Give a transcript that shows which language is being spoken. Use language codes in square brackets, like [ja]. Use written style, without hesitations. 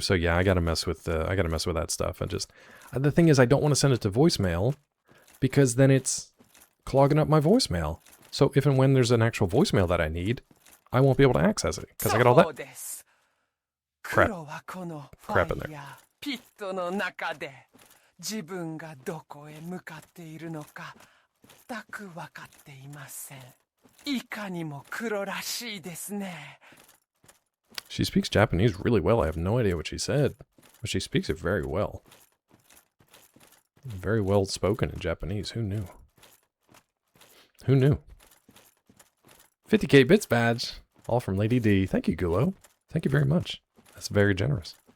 [en] So yeah, I gotta mess with that stuff. And just the thing is, I don't want to send it to voicemail because then it's clogging up my voicemail. So if and when there's an actual voicemail that I need, I won't be able to access it because I got all that crap in there. [ja] ピットの中で自分がどこへ向かっているのか全く分かっていません。いかにも黒らしいですね。 [en] She speaks Japanese really well. I have no idea what she said, but she speaks it very well. Very well spoken in Japanese. Who knew? Who knew? 50k bits badge. All from Lady D. Thank you, Gulo. Thank you very much. That's very generous.